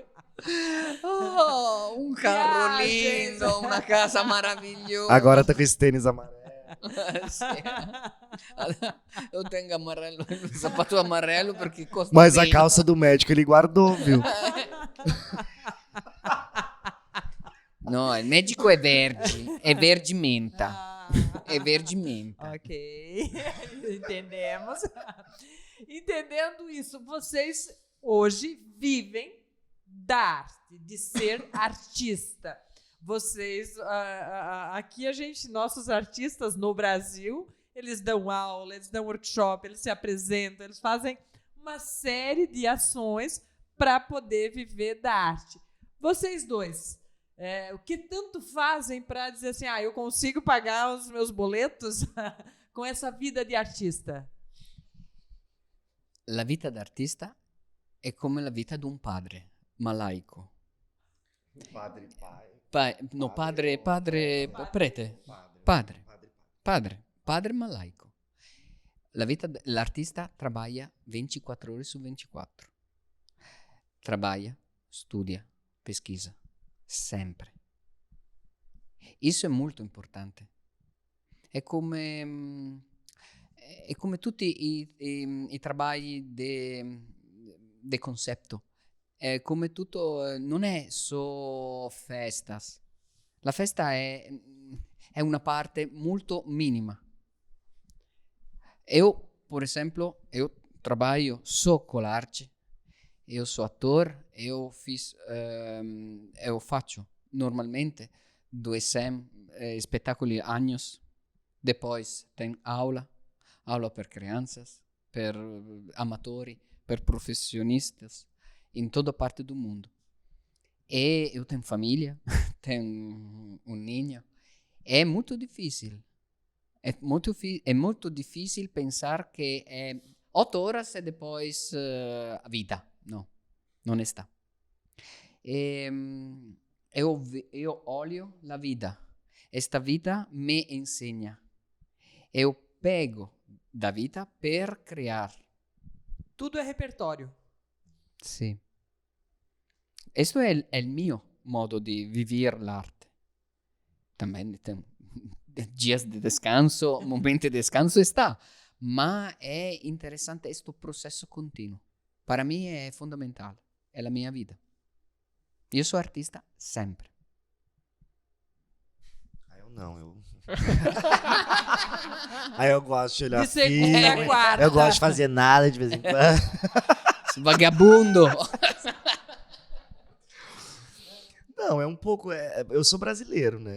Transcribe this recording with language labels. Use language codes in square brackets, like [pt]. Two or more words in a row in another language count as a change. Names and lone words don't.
[pt] Oh, um carro lindo, uma casa maravilhosa. Agora tá com esse tênis amarelo. Eu tenho amarelo, sapato amarelo porque custa Mas bem. a calça do médico ele guardou, viu? [it] No, il medico è verde menta. [pt] É verde menta. Ok, entendemos. Entendendo isso, vocês hoje vivem da arte, de ser artista. Vocês, aqui nossos artistas no Brasil, eles dão aula, eles dão workshop, eles se apresentam, eles fazem uma série de ações para poder viver da arte. Vocês dois, o que tanto fazem para dizer assim, eu consigo pagar os meus boletos com essa vida de artista? [it] La vita d'artista è come la vita di un padre, ma laico. [pt] Padre, pai. [it] Prete. Padre, ma laico. L'artista trabalha 24 ore su 24. [pt] Trabalha, studia, pesquisa, sempre. [it] Isso è molto importante. È come tutti i lavori di concetto. È come tutto, non è solo festas. La festa è una parte molto minima. [pt] Eu, por exemplo, eu trabalho só com arte. Eu sou ator, eu [it] faccio normalmente 200 spettacoli [pt] anos. Depois tem aula per crianças, [it] per amatori, per [pt] profissionistas, in toda parte do mundo. E eu tenho família, tenho um ninho. É muito difícil. É muito difícil pensar que é 8 horas e depois a vida. Não, não está. Eu olho a vida. Esta vida me ensina. Eu pego da vida per criar. Tudo é repertório. [it] Sì. Questo è il mio modo di vivere l'arte. [pt] Também tem dias de descanso, [it] momenti di [pt] descanso está. [it] Ma è interessante questo processo continuo. Para me è fondamentale. È la mia vita. Io sono artista sempre. [pt] Eu não. Aí eu gosto de olhar De segunda filme. a quarta. Eu gosto de fazer nada de vez em quando. Vagabundo! Não, é um pouco. Eu sou brasileiro, né?